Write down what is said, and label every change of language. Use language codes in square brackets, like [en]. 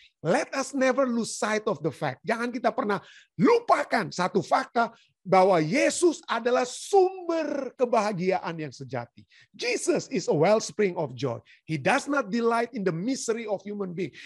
[en] Let us never lose sight of the fact. [id] Jangan kita pernah lupakan satu fakta bahwa Yesus adalah sumber kebahagiaan yang sejati. [en] Jesus is a wellspring of joy. He does not delight in the misery of human being.